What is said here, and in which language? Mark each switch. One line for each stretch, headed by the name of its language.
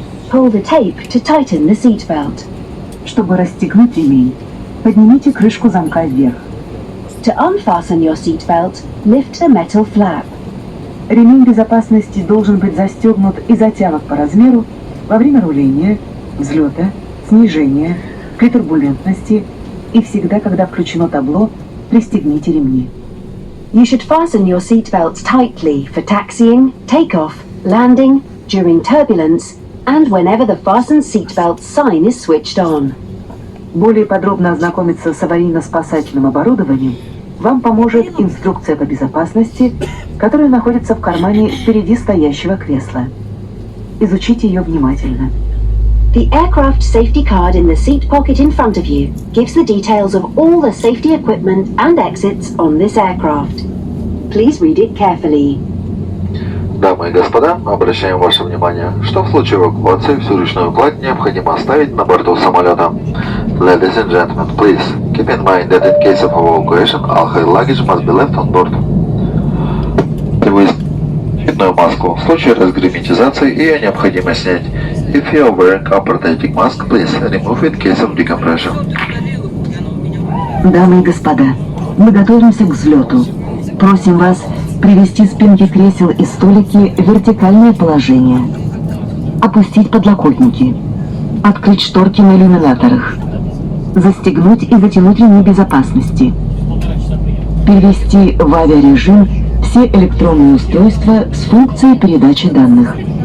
English: Pull the tape to tighten the seatbelt.
Russian: Чтобы расстегнуть ремень, поднимите крышку замка вверх.
English: To unfasten your seatbelt, lift the metal flap.
Russian: Ремень безопасности должен быть застегнут и затянут по размеру во время руления, взлета, снижения, при турбулентности и всегда, когда включено табло, пристегните ремни.
English: You should fasten your seatbelt tightly for taxiing, takeoff, landing, during turbulence, and whenever the fastened seatbelt sign is switched on.
Russian: Более подробно ознакомиться с аварийно-спасательным оборудованием вам поможет инструкция по безопасности, которая находится в кармане впереди стоящего кресла. Изучите ее внимательно.
English: The aircraft safety card in the seat pocket in front of you gives the details of all the safety equipment and exits on this aircraft. Please read it carefully.
Russian: Дамы и господа, обращаем ваше внимание, что в случае эвакуации всю ручную кладь необходимо оставить на борту самолета.
English: Ladies and gentlemen, please keep in mind that in case of evacuation, all high luggage must be left on board.
Russian: Вы защитную маску. В случае разгерметизации ее необходимо снять.
English: If you are wearing a protective mask, please remove it in case of decompression.
Russian: Дамы и господа, мы готовимся к взлету. Просим вас привести спинки кресел и столики в вертикальное положение. Опустить подлокотники. Открыть шторки на иллюминаторах. Застегнуть и затянуть ремни безопасности. Перевести в авиарежим все электронные устройства с функцией передачи данных.